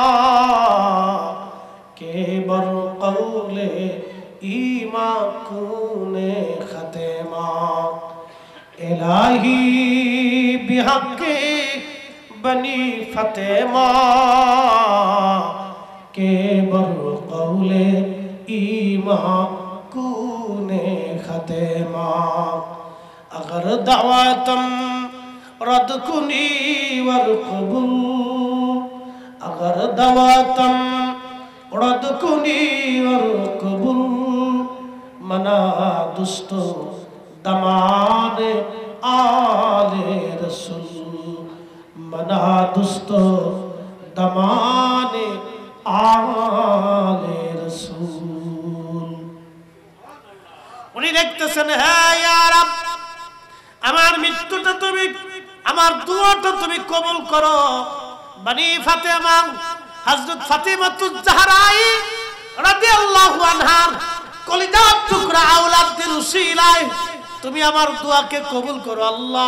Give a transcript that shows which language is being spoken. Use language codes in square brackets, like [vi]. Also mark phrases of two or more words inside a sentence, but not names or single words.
[fa] که بر قول ایمان کنی خاتمه، الهی به حق بنی فاطمه که بر قول ایمان کنی خاتمه, अगर دعوتم رد کنی ور قبول، اگر دعوتم رد کنی ور قبول، من و دست و دامان آل رسول، من و دست و دامان آل رسول. [bn] উনি দেখতেছেন, হ্যাঁ [ar] يا رب, [bn] আমার মৃত্যুটা তুমি, আমার দুয়াটা তুমি কবুল করো। বনি ফাতেমা হযরত ফাতিমাতুজ জাহরাই [ar] رضي الله عنها [bn] কলিজার টুকরা আওলাদের উসিলায় তুমি আমার দোয়াকে কবুল করো আল্লাহ।